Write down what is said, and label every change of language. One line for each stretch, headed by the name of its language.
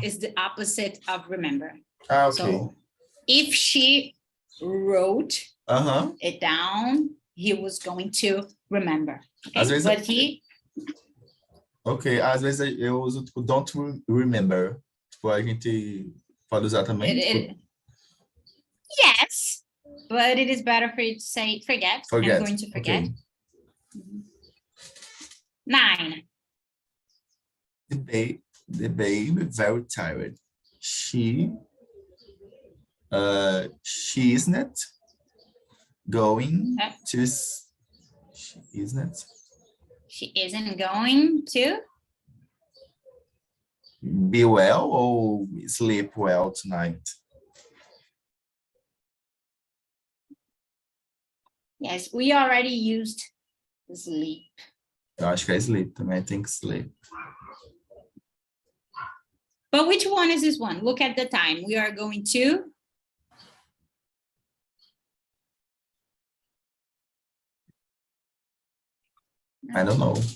English: is the opposite of remember. Ah, ok. So if she wrote it down, he was going to remember. Okay?
Portuguese: Às vezes,
English: but he...
Portuguese: Ok, às vezes eu uso tipo
English: don't remember.
Portuguese: Tipo, a gente pode usar também.
English: Yes, but it is better for you to say forget. I'm going to forget. Okay. 9. The baby very tired. She isn't going to. She isn't going to be well or sleep well tonight. Yes, we already used sleep.
Portuguese: Eu acho que é sleep também, tem que sleep.
English: But which one is this one? Look at the time. We are going to I don't know.